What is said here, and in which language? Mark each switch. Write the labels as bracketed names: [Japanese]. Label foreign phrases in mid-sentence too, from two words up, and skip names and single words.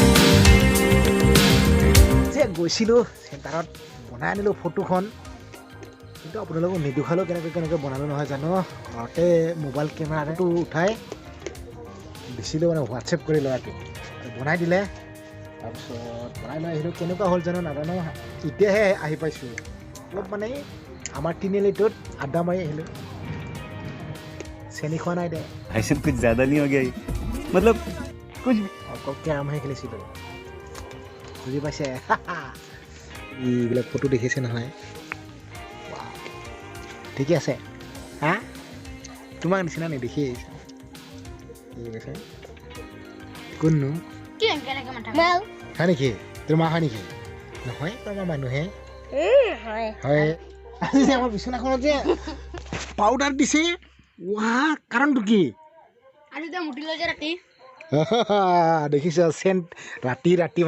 [Assamese] যে গৈছিলোঁ চেণ্টাৰত বনাই আনিলোঁ ফটোখন কিন্তু আপোনালোকক নিদুখালেও কেনেকৈ বনালোঁ নহয় জানো ঘৰতে মোবাইল কেমেৰাটো উঠাই দিছিলোঁ মানে হোৱাটছএপ কৰি ল'ৰাটো বনাই দিলে তাৰপিছত বনাই লৈ আহিলোঁ কেনেকুৱা হ'ল জানো নাজানো এতিয়াহে আহি পাইছোঁ অলপ মানে আমাৰ তিনিআলিটোত আড্ডা মাৰি আহিলোঁ চেনি খোৱা নাই দে [Hindi] भाई साहब कुछ ज्यादा नहीं हो गया ये? मतलब कुछ भी [Assamese] অকল কেৰামহে খেলিছিলোঁ বুজি পাইছে এইবিলাক ফটো দেখিছে নহয় ঠিকে আছে হা তোমাক নিচিনা নেদেখি আহিছে কোননো হয় নেকি তোৰ মা হয় নেকি নহয় তোমাৰ মানুহে হয় আজি যে আমাৰ বিচনাখনত যে পাউডাৰ দিছে ৱাহ কাৰণটো কি দেখিছ চেণ্ট ৰাতি